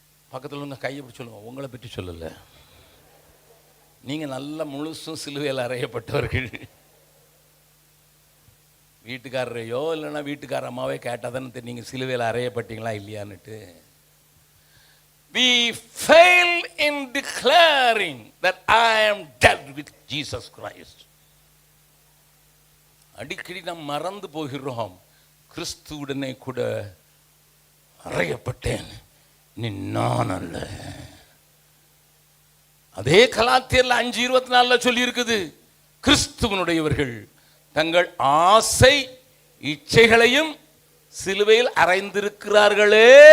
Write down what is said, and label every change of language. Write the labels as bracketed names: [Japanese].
[Tamil] பக்கத்தில் உள்ள கையை பிடிச்சி சொல்லுவோம், உங்களை பற்றி சொல்லலை, நீங்கள் நல்ல முழுசும் சிலுவையில் அறையப்பட்டவர்கள். வீட்டுக்காரரையோ இல்லைன்னா வீட்டுக்கார அம்மாவே கேட்டால் தானே நீங்கள் சிலுவையில் அறையப்பட்டீங்களா இல்லையான்னுட்டு. [English] We fail in declaring that I am dead with Jesus Christ. [Tamil] அடிக்கடி நாம் மறந்து போகிறோம், கிறிஸ்துவுடனே கூட அறையப்பட்டேன், நீ நான் அல்ல. அதே கலாத்தியர்ல 5:24 சொல்லி இருக்குது, கிறிஸ்துவனுடையவர்கள் தங்கள் ஆசை இச்சைகளையும் சிலுவையில் அறைந்திருக்கிறார்களே.